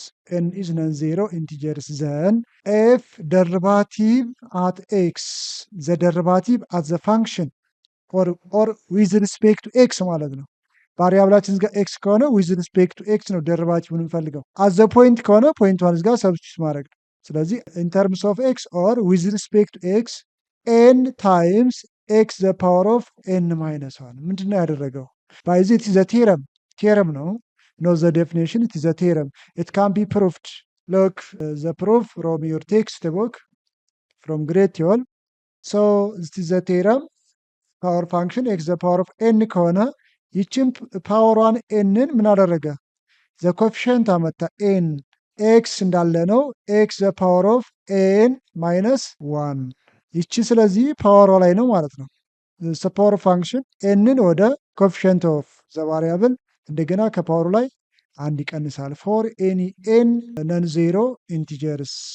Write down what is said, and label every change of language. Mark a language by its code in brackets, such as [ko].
[en] n is non-zero integers, then f derivative at x the derivative at the function or with respect to x [am] ማለት ነው። ቫሪያብላችን ጋር x ከሆነ [en] with respect to x [am] ነው ደሪቫቲቭን እንፈልገው። [en] at the point [am] ከሆነ ፖይንት ዋን ጋር ሰብስቲቱት ማድረግ ነው። ስለዚህ [en] in terms of x or with respect to x n times x the power of n minus 1 [am] ምንድነው ያደረገው? [en] by this is a theorem ነው. Know the definition, it is a theorem. It can be proved. Look, the proof from your textbook, from grade 12. So, this is a theorem. Power function, x the power of n ከሆነ ይችም power 1 n [am] ምን አደረገ? [en] The coefficient [am] አመጣ n x እንዳለ ነው [en] x the power of n minus 1 [am] ይቺ ስለዚህ ፓወሯ ላይ ነው ማለት ነው። [en] the power function n ወደ coefficient of the variable [am] እንደገና ከፓወሩ ላይ አንድ ይቀንሳል። [en] ፎር ኤኒ ኤን ነን ዜሮ ኢንቲጀርስ